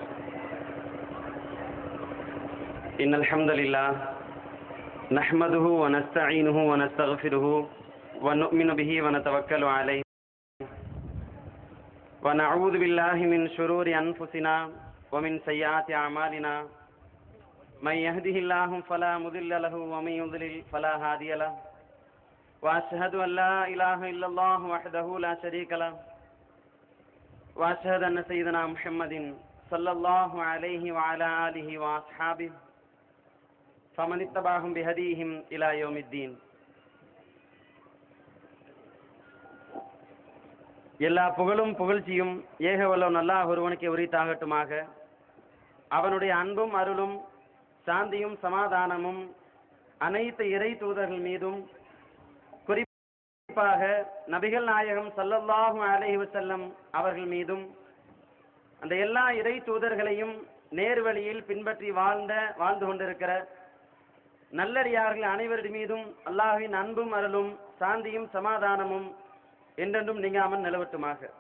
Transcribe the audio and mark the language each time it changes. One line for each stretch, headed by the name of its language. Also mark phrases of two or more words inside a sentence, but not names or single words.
Arabic: إن الحمد لله نحمده ونستعينه ونستغفره ونؤمن به ونتوكل عليه ونعوذ بالله من شرور أنفسنا ومن سيئات أعمالنا من يهده الله فلا مضل له ومن يضلل فلا هادي له واشهد ان لا اله الا الله وحده لا شريك له واشهد ان سيدنا محمد صلى الله عليه وعلى اله واصحابه فمن اتبعهم بهديهم الى يوم الدين.
Tamil: எல்லா புகழும் புகழ்ச்சியும் ஏகவல்லவன் அல்லாஹ் ஒருவனுக்கு உரித்தாகட்டுமாக. அவனுடைய அன்பும் அருளும் சாந்தியும் சமாதானமும் அனைத்து இறை தூதர்கள் மீதும் குறிப்பாக நபிகள் நாயகம்
Arabic: صلى الله عليه وسلم
Tamil: அவர்கள் மீதும் அந்த எல்லா இறை தூதர்களையும் நேர்வழியில் பின்பற்றி வாழ்ந்து கொண்டிருக்கிற நல்லடியார்கள் அனைவரின் மீதும் அல்லாஹ்வின் அன்பும் அருளும் சாந்தியும் சமாதானமும் என்றென்றும் நீங்காமல் நிலவட்டுமாக.